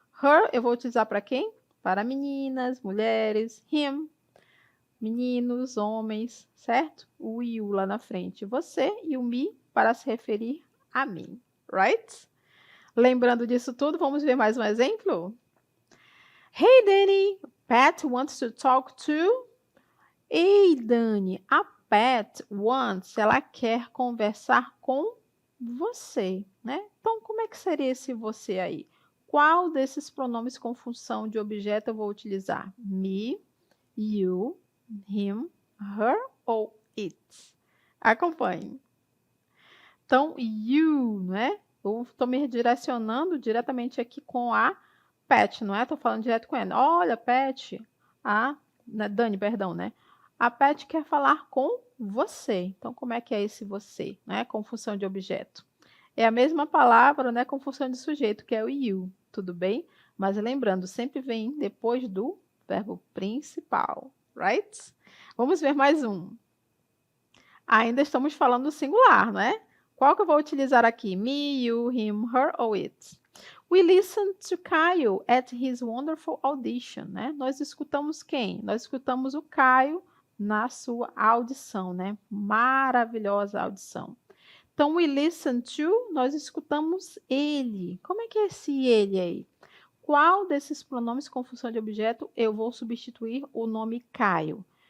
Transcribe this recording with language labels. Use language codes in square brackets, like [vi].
[pt] Her eu vou utilizar para quem? Para meninas, mulheres. Him, meninos, homens, certo? O you lá na frente, você. E o me para se referir a mim, right? Lembrando disso tudo, vamos ver mais um exemplo? [en] Hey, Danny, Pat wants to talk to... [pt] Ei, Dani, a [en] Pat wants, [pt] ela quer conversar com você, né? Então, como é que seria esse você aí? Qual desses pronomes com função de objeto eu vou utilizar? Me, you, him, her ou it? Acompanhe. Então, you, né? Eu estou me direcionando diretamente aqui com a Pet, não é? Estou falando direto com ela. Olha, Pet, Dani, perdão, né? A Pet quer falar com você. Então, como é que é esse você, né? Com função de objeto. É a mesma palavra, né? Com função de sujeito, que é o you, tudo bem? Mas lembrando, sempre vem depois do verbo principal, right? Vamos ver mais um. Ainda estamos falando do singular, não é? Qual que eu vou utilizar aqui? Me, you, him, her ou it? [en] We listened to Caio at his wonderful audition, né? [pt] Nós escutamos quem? Nós escutamos o Caio na sua audição, né? Maravilhosa audição. Então, [en] we listen to, [pt] nós escutamos ele. Como é que é esse ele aí? Qual desses pronomes com função de objeto eu vou substituir o nome Caio?